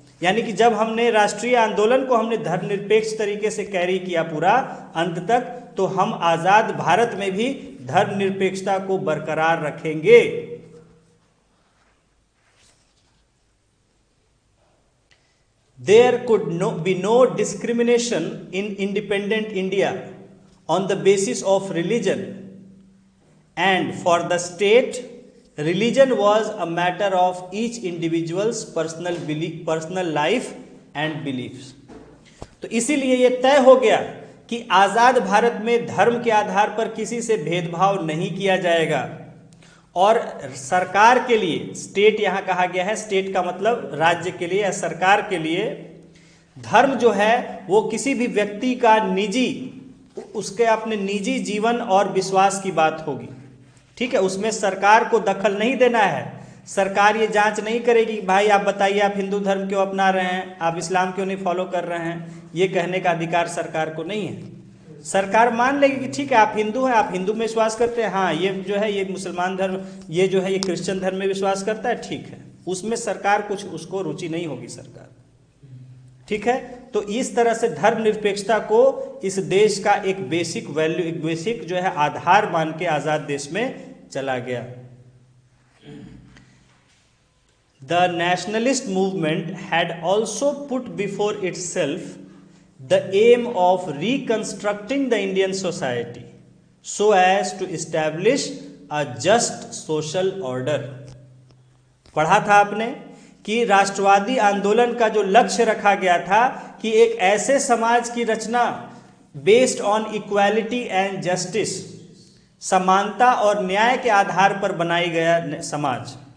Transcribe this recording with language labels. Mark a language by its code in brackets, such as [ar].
[hi] यानी कि जब हमने राष्ट्रीय आंदोलन को हमने धर्मनिरपेक्ष तरीके से कैरी किया पूरा अंत तक, तो हम आज़ाद भारत में भी धर्मनिरपेक्षता को बरकरार रखेंगे। [en] There could be no discrimination in independent India on the basis of religion, and for the state, religion was a matter of each individual's personal life and beliefs. [hi] तो इसीलिए ये तय हो गया कि आज़ाद भारत में धर्म के आधार पर किसी से भेदभाव नहीं किया जाएगा, और सरकार के लिए, स्टेट यहाँ कहा गया है, स्टेट का मतलब राज्य के लिए या सरकार के लिए, धर्म जो है वो किसी भी व्यक्ति का निजी, उसके अपने निजी जीवन और विश्वास की बात होगी। ठीक है, उसमें सरकार को दखल नहीं देना है। सरकार ये जांच नहीं करेगी कि भाई आप बताइए आप हिंदू धर्म क्यों अपना रहे हैं, आप इस्लाम क्यों नहीं फॉलो कर रहे हैं, ये कहने का अधिकार सरकार को नहीं है। सरकार मान लेगी कि ठीक है आप हिंदू हैं, आप हिंदू में विश्वास करते हैं, हाँ ये जो है ये मुसलमान धर्म, ये जो है ये क्रिश्चियन धर्म में विश्वास करता है, ठीक है, उसमें सरकार कुछ उसको रुचि नहीं होगी सरकार। ठीक है, तो इस तरह से धर्मनिरपेक्षता को इस देश का एक [en] basic value, [hi] एक बेसिक जो है आधार मान के आज़ाद देश में चला गया। [en] The nationalist movement had also put before itself the aim of reconstructing the Indian society so as to establish a just social order. [hi] पढ़ा था आपने कि राष्ट्रवादी आंदोलन का जो लक्ष्य रखा गया था कि एक ऐसे समाज की रचना [en] based on equality and justice, [hi] समानता और न्याय के आधार पर बनाई गया समाज।